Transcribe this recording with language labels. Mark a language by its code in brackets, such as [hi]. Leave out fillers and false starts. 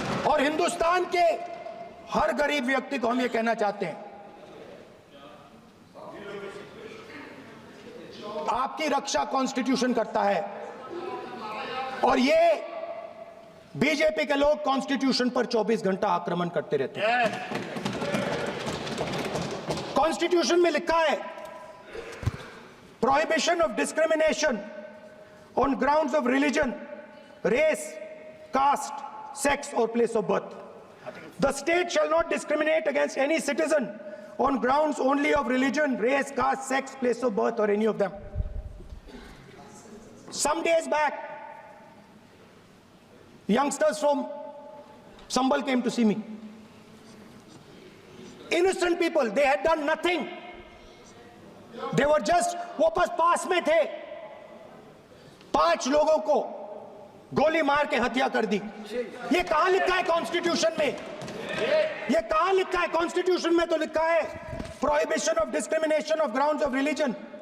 [hi] और हिंदुस्तान के हर गरीब व्यक्ति को हम ये कहना चाहते हैं, आपकी रक्षा कॉन्स्टिट्यूशन करता है और ये बीजेपी के लोग कॉन्स्टिट्यूशन पर 24 घंटा आक्रमण करते रहते हैं। [en] constitution [hi] में लिखा है [en] Prohibition of discrimination on grounds of religion, race, caste, sex और place of birth. The state shall not discriminate against any citizen on grounds only of religion, race, caste, sex, place of birth or any of them. Some days back, youngsters from Sambal came to see me. Innocent people, they had done nothing. They were just, [hi] वो पास में थे, 5 लोगों को गोली मार के हत्या कर दी। ये कहां लिखा है कॉन्स्टिट्यूशन में? ये कहां लिखा है? [en] constitution [hi] में तो लिखा है [en] Prohibition of discrimination of grounds of religion.